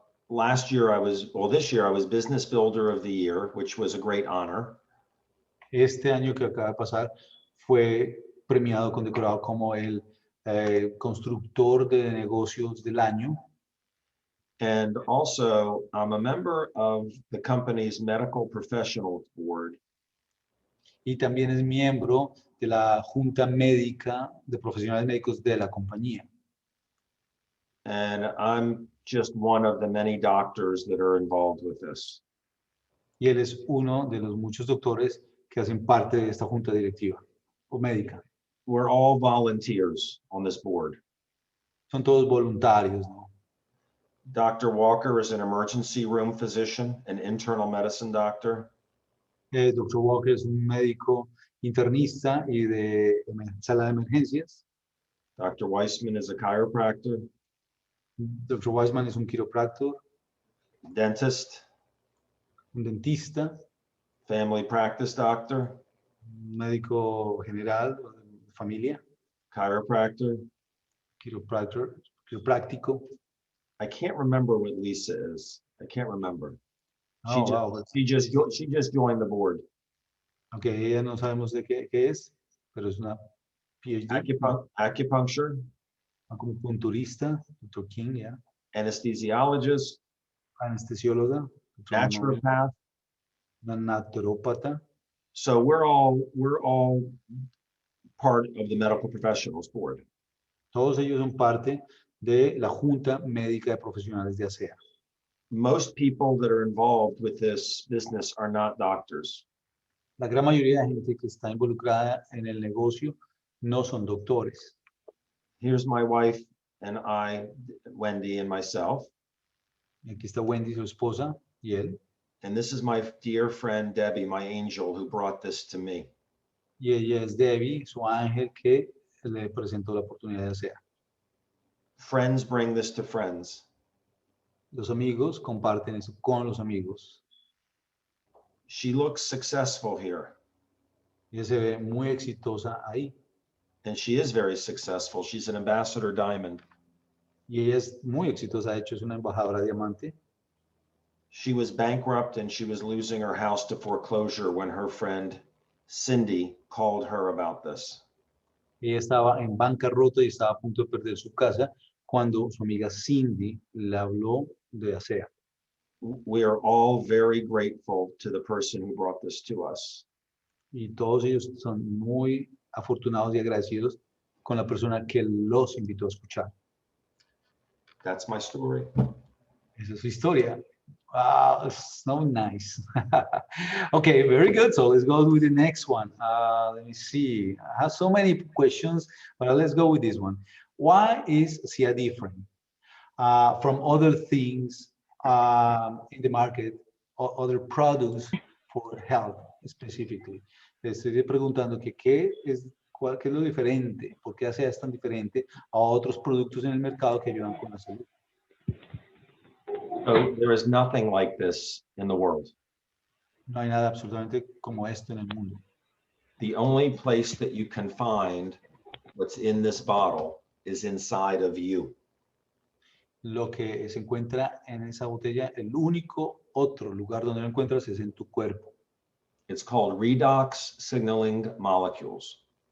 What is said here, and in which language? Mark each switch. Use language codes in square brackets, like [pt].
[en] This year I was Business Builder of the Year, which was a great honor. [es] Este año que acaba de pasar fue premiado, condecorado como el constructor de negocios del año. [en] And also, I'm a member of the company's medical professionals board. [es] Y también es miembro de la Junta Médica de Profesionales Médicos de la compañía. [en] And I'm just one of the many doctors that are involved with this. [es] Y él es uno de los muchos doctores que hacen parte de esta junta directiva o médica. [en] We're all volunteers on this board. [es] Son todos voluntarios, ¿no? [en] Dr. Walker is an emergency room physician, an internal medicine doctor. Dr. [es] Walker es un médico internista y de sala de emergencias. [en] Dr. Weissman is a chiropractor. [es] Dr. Weissman es un quiropráctor, [en] Dentist, [es] un dentista, [en] family practice doctor, [es] un médico general de familia, [en] chiropractor. [es] quiropráctico. [en] I can't remember what Lisa is. I can't remember. Oh, She just joined the board. [es] Ok, ella no sabemos de qué es, pero es una PhD. [en] Acupuncture. [es] Acupunturista, Dr. King, ya. [en] Anesthesiologist. [es] Anestesióloga. [en] Naturopath. [es] Una naturópata. [en] So we're all part of the medical professionals board. [es] Todos ellos son parte de la Junta Médica de Profesionales de ASEA. [en] Most people that are involved with this business are not doctors. [es] La gran mayoría de gente que está involucrada en el negocio no son doctores. [en] Here's my wife and I, Wendy and myself. [es] Aquí está Wendy, su esposa, y él. [en] And this is my dear friend, Debbie, my angel, who brought this to me. [es] Y ella es Debbie, su ángel, que le presentó la oportunidad de ASEA. [en] Friends bring this to friends. [es] Los amigos comparten eso con los amigos. [en] She looks successful here. [es] Ella se ve muy exitosa ahí. [en] And she is very successful. She's an ambassador diamond. [es] Y ella es muy exitosa, de hecho es una embajadora diamante. [en] She was bankrupt and she was losing her house to foreclosure when her friend Cindy called her about this. [es] Ella estaba en bancarrota y estaba a punto de perder su casa cuando su amiga Cindy le habló de ASEA. [en] We are all very grateful to the person who brought this to us. [es] Y todos ellos son muy afortunados y agradecidos con la persona que los invitó a escuchar. [en] That's my story. [es] Esa es su historia. [en] Wow, it's so nice. Okay, very good. So let's go with the next one. Let me see. I have so many questions, but let's go with this one. Why is SIA different from other things in the market or other products for health specifically? [es] Le estoy preguntando que qué es lo diferente, por qué ASEA es tan diferente a otros productos en el mercado que ayudan con la salud. [en] So there is nothing like this in the world. [es] No hay nada absolutamente como esto en el mundo. [en] The only place that you can find what's in this bottle is inside of you. [es] Lo que se encuentra en esa botella, el único otro lugar donde lo encuentras es en tu cuerpo. [en] It's called redox signaling molecules.